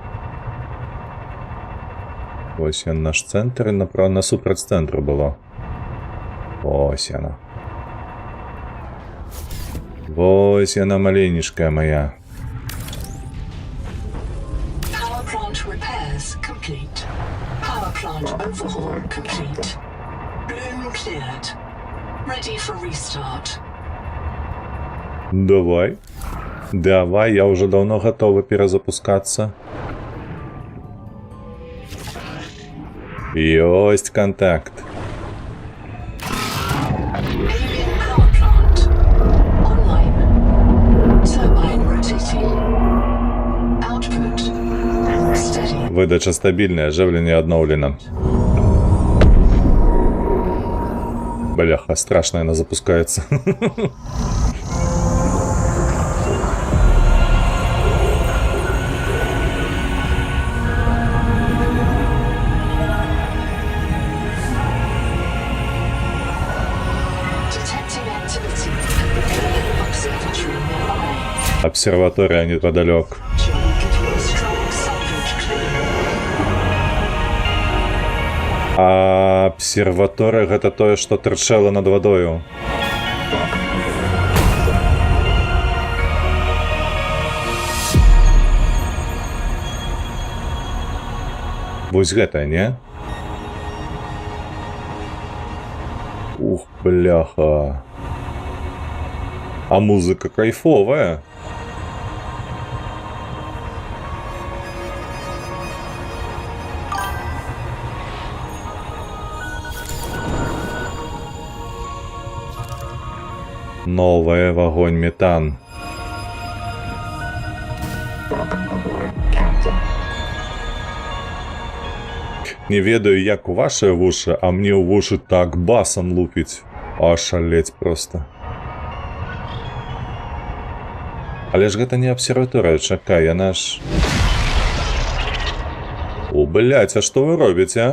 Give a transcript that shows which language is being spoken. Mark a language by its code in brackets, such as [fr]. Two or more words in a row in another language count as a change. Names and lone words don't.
[be] Ось ён наш центр, і насупраць цэнтру было. Ось яна. Вось яна, маленечкая моя. [en] Power plant repairs complete. Power plant overhaul complete. Bloom cleared. Ready for restart. [be] Давай. [ru] Давай, я уже давно готова перезапускаться. [be] Ёсть контакт. [en] Alien power plant online. Turbine rotating. Output steady. [ru] Выдача стабильная, оживление обновлено. Бляха, страшно она запускается. [en] Detecting activity at the Alien Observatory nearby. [ru] Обсерватория неподалеку. [en] Give you a strong salvage claim. [be] А абсерваторыя гэта тое, што тырчэла над вадою. Вось гэта, не? Ух, бляха. А музыка кайфовая. Новая вагонь метан. [en] Welcome aboard, Captain. [be] Не ведаю, як у вашыя вушы, а мне ў вушы так басам лупіць. Ашалець проста. Але ж гэта не абсерваторыя, чакай, яна ж... О, блядь, а што вы робіце, а?